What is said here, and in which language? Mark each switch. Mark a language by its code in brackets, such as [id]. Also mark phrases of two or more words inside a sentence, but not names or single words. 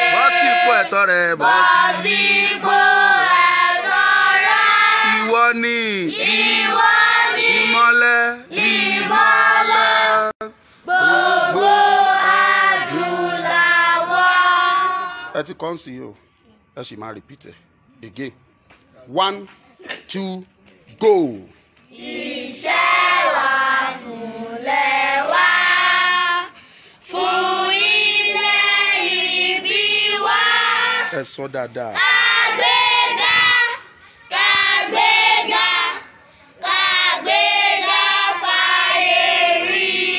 [yo] Bọ́ sí ipò ẹ̀tọ́ rẹ, bọ́ Bọ́ sí sí ipò ẹ̀tọ́ rẹ. Ìwọ ni. Ìwọ ni. Ìmọ́lẹ̀. Ìmọ́lẹ̀. Gbogbo adúláwọ̀. Ẹ ti kọ́ ń sí o. Ẹ sì máa repeat ẹ̀. [en] Again. One, two, go. [yo] Iṣẹ́ wa fúnlẹ̀ wa, fún ilẹ̀ ìbí wa. Ẹ sọ dáadáa. Ká gbéga, ká gbéga. Ká gbéga fáyé rí.